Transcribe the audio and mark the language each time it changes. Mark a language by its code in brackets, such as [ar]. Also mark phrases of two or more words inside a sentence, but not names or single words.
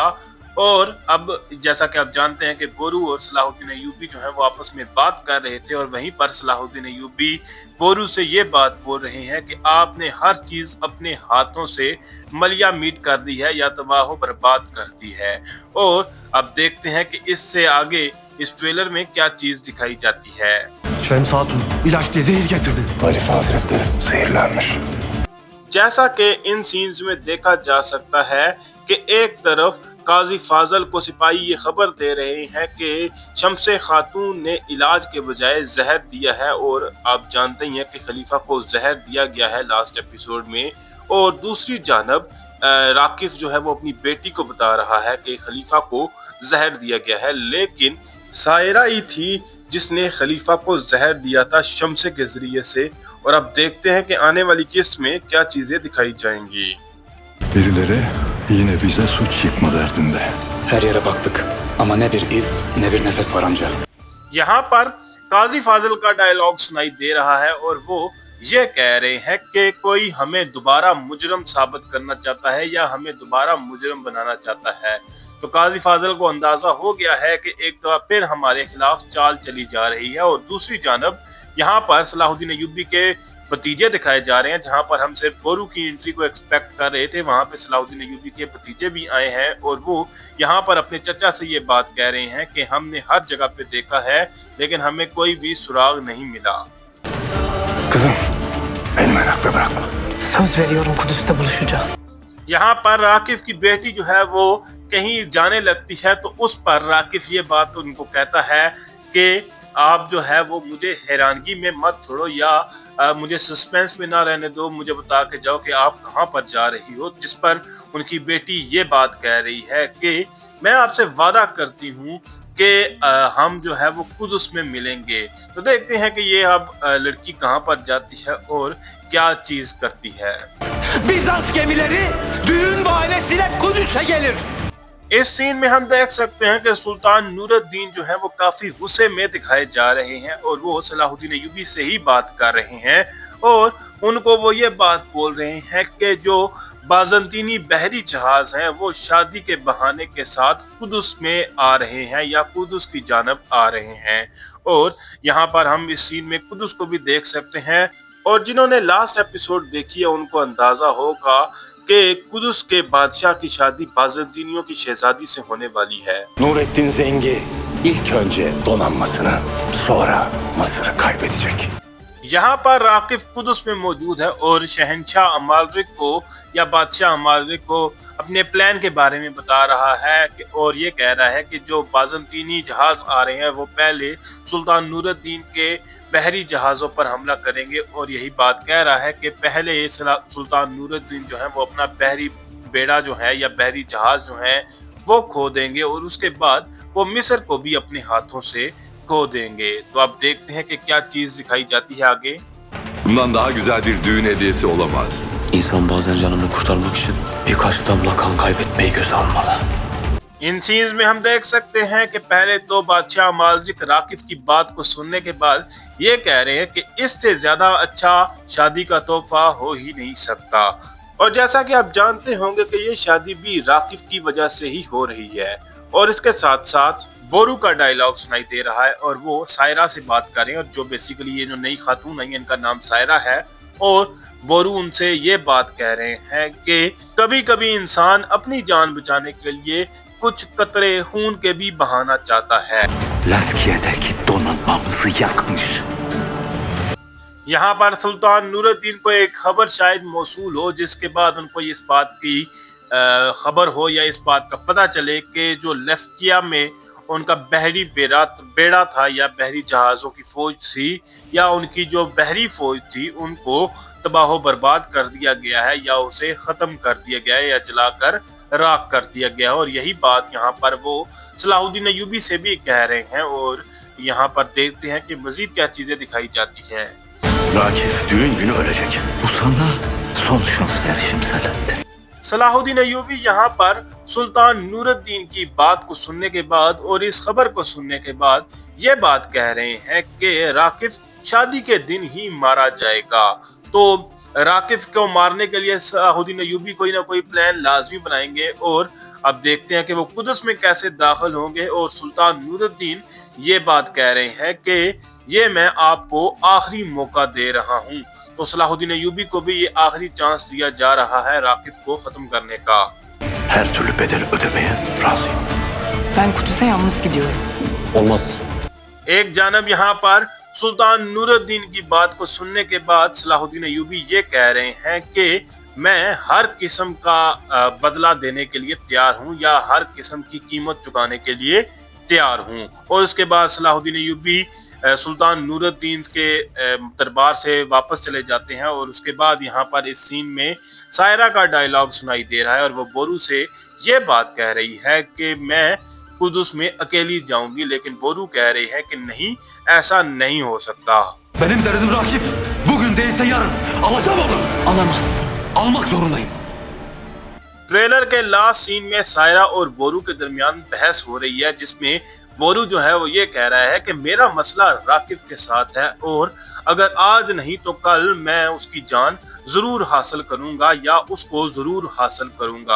[ur] اور اب جیسا کہ آپ جانتے ہیں کہ بورو اور صلاح الدین ایوبی جو ہے وہ آپس میں بات کر رہے تھے اور وہیں پر صلاح الدین ایوبی بورو سے یہ بات بول رہے ہیں کہ آپ نے ہر چیز اپنے ہاتھوں سے ملیا میٹ کر دی ہے یا تباہ برباد کر دی ہے. اور اب دیکھتے ہیں کہ اس سے آگے اس ٹریلر میں کیا چیز دکھائی جاتی ہے. [tr] Şems Hatun ilaç diye zehir getirdi. Halife Hazretleri zehirlenmiş. [ur] جیسا کہ ان سینز میں دیکھا جا سکتا ہے کہ ایک طرف قاضی فاضل کو سپاہی یہ خبر دے رہے ہیں کہ شمس خاتون نے علاج کے بجائے زہر دیا ہے، اور آپ جانتے ہی ہیں کہ خلیفہ کو زہر دیا گیا ہے [en] last episode [ur] میں. اور دوسری جانب راقف جو ہے وہ اپنی بیٹی کو بتا رہا ہے کہ خلیفہ کو زہر دیا گیا ہے، لیکن سائرہ ہی تھی جس نے خلیفہ کو زہر دیا تھا شمس کے ذریعے سے. اور اب دیکھتے ہیں کہ آنے والی قسط میں کیا چیزیں دکھائی جائیں گی. [tr] Birileri yine bize suç yıkma derdinde. Her yere baktık ama ne bir iz ne bir nefes var amca. [ur] یہاں پر قاضی فاضل کا ڈائیلاگ سنائی دے رہا ہے اور وہ یہ کہہ رہے ہیں کہ کوئی ہمیں دوبارہ مجرم ثابت کرنا چاہتا ہے یا ہمیں دوبارہ مجرم بنانا چاہتا ہے. تو قاضی فاضل کو اندازہ ہو گیا ہے کہ ایک تو پھر ہمارے خلاف چال چلی جا رہی ہے. اور دوسری جانب یہاں پر صلاح الدین ایوبی کے بھتیجے دکھائے جا رہے ہیں. جہاں پر ہم صرف بورو کی انٹری کو ایکسپیکٹ کر رہے تھے، وہاں پے صلاح الدین ایوبی کے بھتیجے بھی آئے ہیں اور وہ یہاں پر اپنے چچا سے یہ بات کہہ رہے ہیں کہ ہم نے ہر جگہ پے دیکھا ہے لیکن ہمیں کوئی بھی سراغ نہیں ملا. [tr] Kızım, beni merakta bırakma. Söz veriyorum Kudüs'te buluşacağız. [ur] یہاں پر راقف کی بیٹی جو ہے وہ کہیں جانے لگتی ہے، تو اس پر راقف یہ بات ان کو کہتا ہے کہ آپ جو ہے وہ مجھے حیرانگی میں مت چھوڑو یا مجھے سسپنس میں نہ رہنے دو، مجھے بتا کے جاؤ کہ آپ کہاں پر جا رہی ہو. جس پر ان کی بیٹی یہ بات کہہ رہی ہے کہ میں آپ سے وعدہ کرتی ہوں کہ ہم جو ہے وہ قدس میں ملیں گے. تو دیکھتے ہیں کہ یہ اب لڑکی کہاں پر جاتی ہے اور کیا چیز کرتی ہے. [tr] Bizans gemileri düğün bahanesiyle Kudüs'e gelir. [ur] اس سین میں ہم دیکھ سکتے ہیں کہ سلطان نورالدین جو ہے وہ کافی غصے میں دکھائے جا رہے ہیں اور وہ صلاح الدین ایوبی سے ہی بات کر رہے ہیں. اور ان کو وہ یہ بات بول رہے ہیں کہ جو بازنطینی بحری جہاز ہیں وہ شادی کے بہانے کے ساتھ قدس میں آ رہے ہیں یا قدس کی جانب آ رہے ہیں. اور یہاں پر ہم اس سین میں قدس کو بھی دیکھ سکتے ہیں. اور جنہوں نے [en] last episode [ur] دیکھی ہے ان کو اندازہ ہوگا کہ قدس کے بادشاہ کی شادی بازنطینیوں کی شہزادی سے ہونے والی ہے. [tr] Nurettin Zengi ilk önce donanmasını sonra Mısır'ı kaybedecek. [ur] یہاں پر راقف قدس میں موجود ہے اور شہنشاہ امالرک کو یا بادشاہ امالرک کو اپنے پلان کے بارے میں بتا رہا ہے اور یہ کہہ رہا ہے کہ جو بازنطینی جہاز آ رہے ہیں وہ پہلے سلطان نورالدین کے بحری جہازوں پر حملہ کریں گے. اور یہی بات کہہ رہا ہے کہ پہلے یہ سلطان نورالدین جو ہے وہ اپنا بحری بیڑا جو ہے یا بحری جہاز جو ہے وہ کھو دیں گے اور اس کے بعد وہ مصر کو بھی اپنے ہاتھوں سے کھو دیں گے. تو اب دیکھتے ہیں کہ کیا چیز دکھائی جاتی ہے آگے. [tr] Bundan daha güzel bir düğün hediyesi olamaz. İnsan bazen canını kurtarmak için birkaç damla kan kaybetmeyi göze almalı. [ur] ان سینز میں ہم دیکھ سکتے ہیں کہ پہلے تو بادشاہ مالک راقف کی بات کو سننے کے بعد یہ کہہ رہے ہیں کہ اس سے زیادہ اچھا شادی کا تحفہ ہو ہی نہیں سکتا. اور جیسا کہ آپ جانتے ہوں گے کہ یہ شادی بھی راقف کی وجہ سے ہی ہو رہی ہے. اور اس کے ساتھ ساتھ بورو کا ڈائیلاگ سنائی دے رہا ہے اور وہ سائرہ سے بات کر رہے ہیں، اور جو بیسکلی یہ جو نئی خاتون آئی ہے ان کا نام سائرہ ہے، اور بورو ان سے یہ بات کہہ رہے ہیں کہ کبھی کبھی انسان اپنی جان بچانے کے لیے کچھ قطرے خون کے بھی بہانا چاہتا ہے. [tr] Laskiye'deki donanmamızı yakmış. [ur] یہاں پر سلطان نورالدین کو ایک خبر شاید موصول ہو، جس کے بعد ان کو اس بات کی خبر ہو یا اس بات کا پتا چلے کہ جو لفکیہ میں ان کا بحری بیڑا تھا یا بحری جہازوں کی فوج تھی یا ان کی جو بحری فوج تھی ان کو تباہ برباد کر دیا گیا ہے یا اسے ختم کر دیا گیا ہے یا جلا کر راکھ کر دیا گیا ہے. اور یہی بات یہاں پر وہ صلاح الدین ایوبی سے بھی کہہ رہے ہیں. اور یہاں پر دیکھتے ہیں کہ مزید کیا چیزیں دکھائی جاتی ہیں. [tr] Rakif düğün günü ölecek. Bu sana son şans verişim Selahattin. [ur] صلاح الدین ایوبی یہاں پر سلطان نورالدین کی بات کو سننے کے بعد اور اس خبر کو سننے کے بعد یہ بات کہہ رہے ہیں کہ راقف شادی کے دن ہی مارا جائے گا. تو راقف کو مارنے کے لیے صلاح الدین ایوبی کوئی نہ کوئی پلان لازمی بنائیں گے. اور اب دیکھتے ہیں کہ وہ قدس میں کیسے داخل ہوں گے. اور سلطان نورالدین یہ بات کہہ رہے ہیں کہ یہ میں آپ کو آخری موقع دے رہا ہوں. تو صلاح الدین ایوبی کو بھی یہ آخری چانس دیا جا رہا ہے راقف کو ختم کرنے کا. [tr] Her türlü bedel ödemeye razıyım. Ben Kudüs'e yalnız gidiyorum. Olmaz. [ur] ایک جانب یہاں پر سلطان نورالدین کی بات کو سننے کے بعد صلاح الدین ایوبی یہ کہہ رہے ہیں کہ میں ہر قسم کا بدلہ دینے کے لیے تیار ہوں یا ہر قسم کی قیمت چکانے کے لیے تیار ہوں. اور اس کے بعد صلاح الدین ایوبی سلطان نورالدین کے دربار سے واپس چلے جاتے ہیں. اور اس کے بعد یہاں پر اس سین میں سائرہ کا ڈائیلاگ سنائی دے رہا ہے اور وہ بورو سے یہ بات کہہ رہی ہے کہ میں قدس میں اکیلی جاؤں گی، لیکن بورو کہہ رہی ہے کہ نہیں، ایسا نہیں ہو سکتا. [tr] Benim derdim Rakif. Bugün değilse yarın. Alacağım onu. Alamaz. Almak zorundayım. [ur] ٹریلر کے [en] last scene [ur] میں سائرہ اور بورو کے درمیان بحث ہو رہی ہے، جس میں بورو جو ہے وہ یہ کہہ رہا ہے کہ میرا مسئلہ راقف کے ساتھ ہے اور اگر آج نہیں تو کل میں اس کی جان ضرور حاصل کروں گا یا اس کو ضرور حاصل کروں گا.